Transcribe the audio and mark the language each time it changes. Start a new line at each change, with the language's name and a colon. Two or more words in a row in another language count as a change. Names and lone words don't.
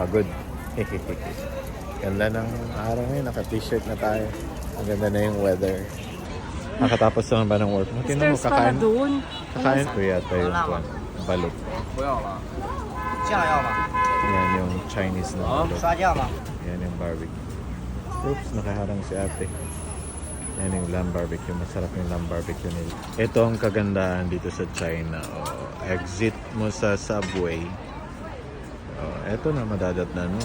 Filipino: pagod. Ganda ng araw ngayon, naka-t-shirt na tayo. Ang ganda na yung weather. Nakatapos naman ba ng work mo? Tingnan mo, Stairs pala doon. kakain ko yata yung balot.
Chinese: 不要了，酱要吗？
Filipino: Yan yung Chinese na balot.
Chinese: 刷酱吗？
Filipino: Yan yung barbecue. Oops, nakaharang si ate. Yan yung
English: lamb barbecue.
Filipino: Masarap yung
English: lamb barbecue
Filipino: nila. Ito ang kagandahan dito sa China. Exit mo sa subway. Ito na, madadatnan mo.